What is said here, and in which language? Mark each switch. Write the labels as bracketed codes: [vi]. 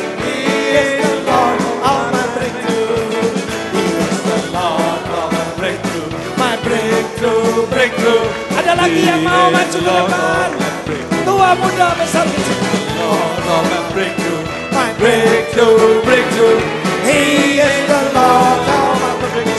[en] He is the Lord of my breakthrough. He is the Lord of my breakthrough. My breakthrough. [id] Ada lagi yang mau maju ke depan? Tua muda besar kecil. [en] Lord of my breakthrough. My breakthrough. He is the Lord of my breakthrough.